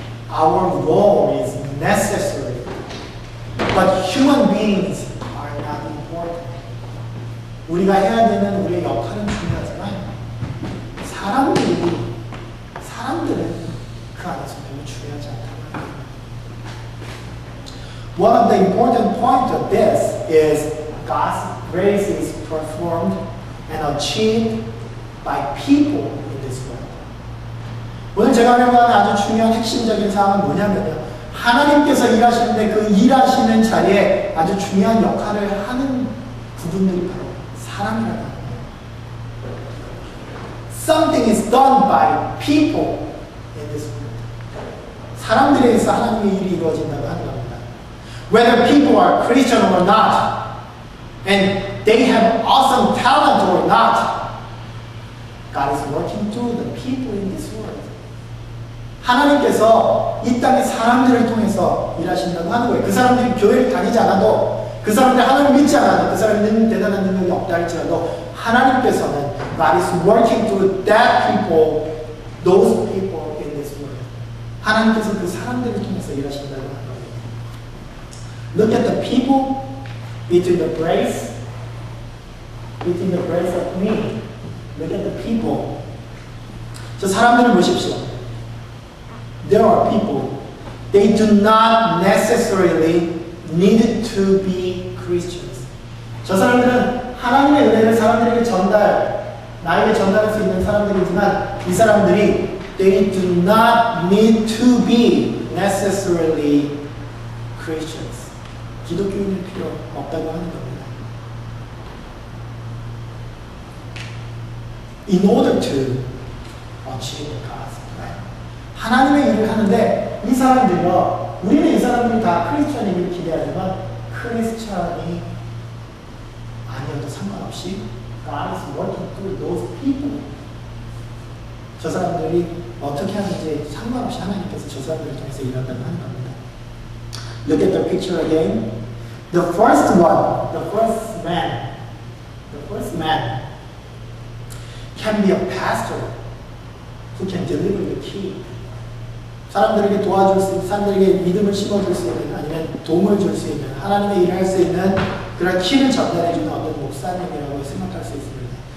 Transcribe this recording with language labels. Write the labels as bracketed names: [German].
[English] Our role is necessary, but human beings are not important. [Korean] 우리가 해야 되는 우리의 역할은 중요하지만 사람들은 그 안에서 별로 중요하지 않다는 거예요. [English] One of the important points of this is God's grace is performed and achieved by people in this world. [Korean] 오늘 제가 하려고 하는 아주 중요한 핵심적인 사항은 뭐냐면요. 하나님께서 일하시는데 그 일하시는 자리에 아주 중요한 역할을 하는 부분들이 바로 사람이라는 거예요. [English] Something is done by people in this world. [Korean] 사람들에 의해서 하나님의 일이 이루어진다고 하는 겁니다. [English] Whether people are Christian or not, and they have awesome talent or not, God is working through the people in this world. [Korean] 하나님께서 이 땅의 사람들을 통해서 일하신다고 하는 거예요. 그 사람들이 교회를 다니지 않아도, 그 사람들이 하나님을 믿지 않아도, 그 사람들은 대단한 능력이 없다 할지라도 하나님께서는 [English] God is working through that people, those people in this world. [Korean] 하나님께서 그 사람들을 통해서 일하신다고 하는 거예요. [English] Look at the people between the grace of me. Look at the people. [Korean] 저 사람들을 보십시오. [English] There are people, they do not necessarily need to be Christians. [Korean] 저 사람들은 하나님의 은혜를 사람들에게 나에게 전달할 수 있는 사람들이지만 이 사람들이 [English] they do not need to be necessarily Christians. [Korean] 기독교인일 필요 없다고 하는 겁니다. [English] In order to achieve the gospel. [Korean] 하나님의 일을 하는데 이 사람들이요, 우리는 이 사람들이 다 크리스천이길 기대하지만 크리스천이 아니어도 상관없이 [English] God is working through those people. [Korean] 저 사람들이 어떻게 하는지 상관없이 하나님께서 저 사람들을 통해서 일한다고 하는 겁니다. [English] Look at the picture again. The first man can be a pastor who can deliver the key. [Korean] 사람들에게 도와줄 수 있는, 사람들에게 믿음을 심어줄 수 있는, 아니면 도움을 줄 수 있는, 하나님의 일을 할 수 있는 그런 키를 전달해주는 어떤 목사님이라고 생각할 수 있습니다.